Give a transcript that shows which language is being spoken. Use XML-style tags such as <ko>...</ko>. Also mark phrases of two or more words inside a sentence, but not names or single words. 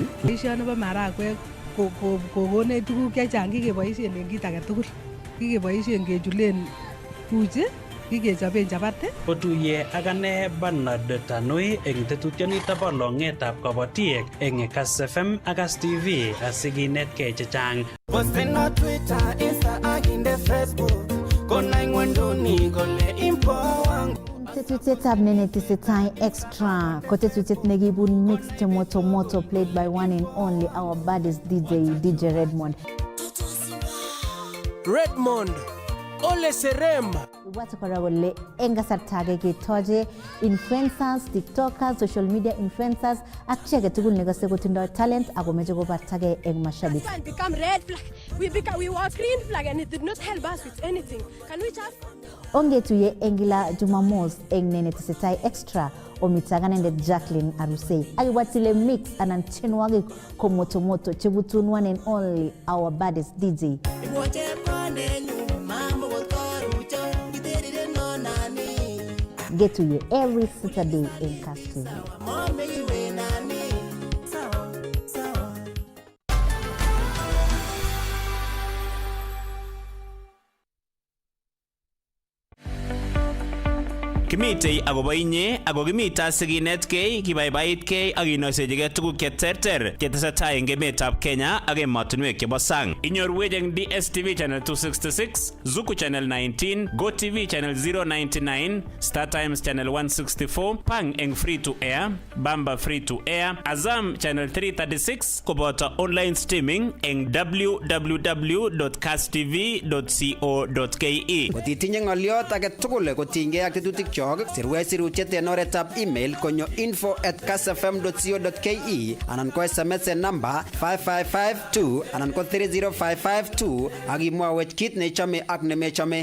<kln>Boisioni bo marakwek kokonech tuguk chechang kikeboisien eng kit age tugul. Kikeboisien kechulen uji, kikechoben chapati. Otuye ak ane Bernard Tanui eng tetutienito bo longetab kabatik eng Kass FM ak Kass TV asikinetkei chechang. Posten on Twitter, Insta ak inde Facebook. Kona ingwenduni kole impo wangu. Tetutietab nenetesetai extra ko tetutiet nekibun mix</kln> <sw>moto moto</sw> <en>played by one and only our baddest DJ Redmond.</en> <kln>Ole Serem. Watu kole enga sartage ketoje influencers, tiktokers,</kln> <en>social media influencers</en> <kln>ak cheke tugul nekose kotindoi talent ako meche kobartage eng mashabik.</kln> <en>It become red flag. We were green flag and it did not help us with anything. Can we just</en> <kln>Ongetuye engila Jumamos eng nenetesetai extra omitagane Jacqueline Arusei. Akiwatile mix anan chenwagik ko moto chebutun</kln> <en>one and only our baddest DJ.</en> <kln>Iwote</kln> <sw>pande nyuma</sw> <en>get to you every Saturday in Cash TV.</en> <kln>Kimitei agobo inye ago kimita siginetkei kibaibaitkei ak inoisechigei tuguk cheterter chetesetai eng emetab Kenya ak emotinwek chebo sang. Inyorwech eng DSTV channel 266, Zuku channel 19, GoTV channel 099, Star Times channel 164, Pang eng</kln> <en>free to air,</en> <kln>Bamba</kln> <en>free to air,</en> <kln>Azam channel 336 koboto</kln> <en>online streaming</en> <kln>eng www.castv.co.ke. Kotitinye ng'oliot age tugul kotinygei ak tetutik sirwech sirutiet en oretab email konyo info@castfm.co.ke anan ko SMS en number 5552 anan ko 30552 ak imwawech kit nechome ak nemechome.</kln>